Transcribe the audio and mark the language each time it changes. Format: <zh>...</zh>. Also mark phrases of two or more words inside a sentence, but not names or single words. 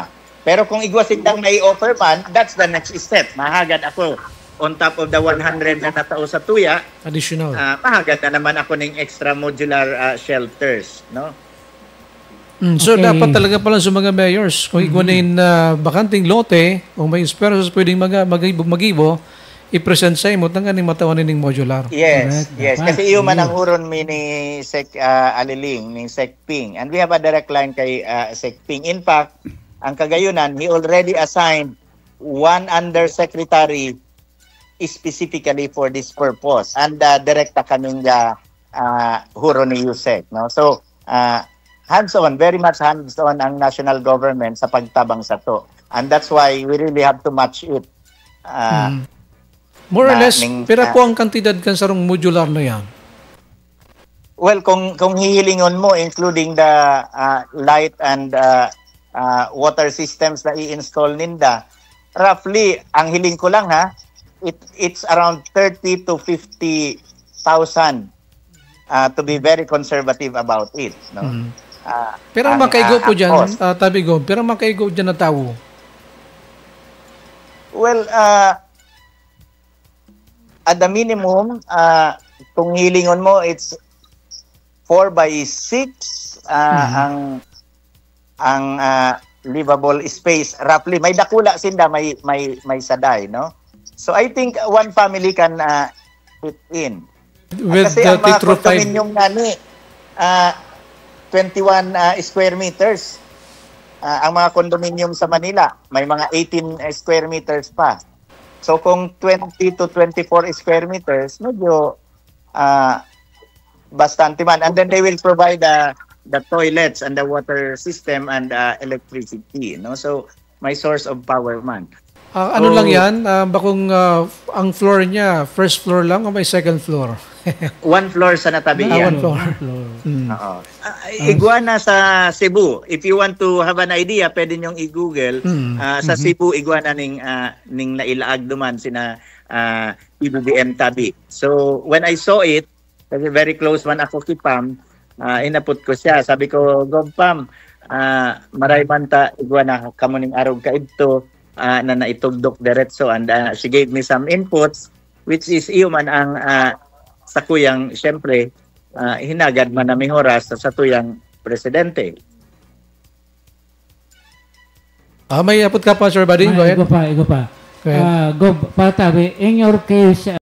<bik>Pero kung igwasindang may offer man,</bik> <en>that's the next step.</en> <bik>Mahagad ako</bik> <en>on top of the</en> <bik>100 na natao sa tuya. Additional. Mahagad na naman ako ng</bik> <en>extra modular shelters.</en> <bik>No? So dapat talaga pala sa mga mayors, kung iguanin bakanting lote, kung may spares pwedeng magibo, i-present sa imo tangan ning matawan ning modular.</bik> <en>Yes, yes.</en> <bik>Kasi iyo man ang huron mi ni Sec Aliling, ni Sec Ping.</bik> <en>And we have a direct line kay Sec Ping. In fact,</en> <bik>ang kagayunan,</bik> <en>he already assigned one undersecretary specifically for this purpose.</en> <bik>And direkta kaming huron ni Yusek.</bik> <en>No? So, hands-on, very much hands-on ang national government</en> <bik>sa pagtabang sa to.</bik> <en>And that's why we really have to match it. More or less,</en> <bik>pera po ang kantidad kan sarong modular na yan? Well, kung hihilingon mo,</bik> <en>including the light and water systems</en> <bik>na i-install ninda,</bik> <en>roughly,</en> <bik>ang hiling ko lang</bik> <en>it's around 30 to 50,000 to be very conservative about it. No?</en> <bik>Pero makaigo po dyan, tabi go, pero makaigo dyan na tao?</bik> <en>Well, at the minimum,</en> <bik>kung hilingon mo,</bik> <en>it's 4x6</en> <bik>ang</bik> <en>livable space.</en> <bik>Roughly, may dakula sinda, may saday, no?</bik> <en>So I think one family can fit in. With</en> <bik>kasi</bik> <en>the</en> <bik>ang mga condominium nani, 21</bik> <en>square meters.</en> <bik>Ang mga condominium sa Manila, may mga 18</bik> <en>square meters</en> <bik>pa.</bik> <en>So kung 20 to 24 square meters,</en> <bik>medyo bastante man.</bik> <en>And then they will provide the toilets and the water system and electricity. No?</en> <bik>So may</bik> <en>source of power</en> <bik>man. Ano lang yan? Bakong ang floor niya,</bik> <en>first floor</en> <bik>lang o may</bik> <en>second floor? One floor</en> <bik>sa natabi</bik> <en>one</en> <bik>yan.</bik> <en>floor. Mm.</en> <bik>Oo. Iguana sa Cebu.</bik> <en>If you want to have an idea,</en> <tl>pwede nyong i-google.</tl> <bik>Sa Cebu, iguana ning nailaag duman sina PBBM Tabi.</bik> <en>So, when I saw it,</en> <bik>kasi</bik> <en>very close</en> <bik>man ako kay Pam, inapot ko siya. Sabi ko, Gov Pam, maray man ta iguana kamo ning arog kaidto na naitugdok diretso,</bik> <en>and she gave me some inputs which is</en> <bik>iyo man ang sa kuyang syempre hinagad man na oras sa tuyang presidente. May apot ka pa, Sir Bading.</bik> <en>Go ahead.</en> <bik>Iko pa.</bik> <en>Go ahead.</en> <bik>Gob, patabi,</bik> <en>in your case,</en>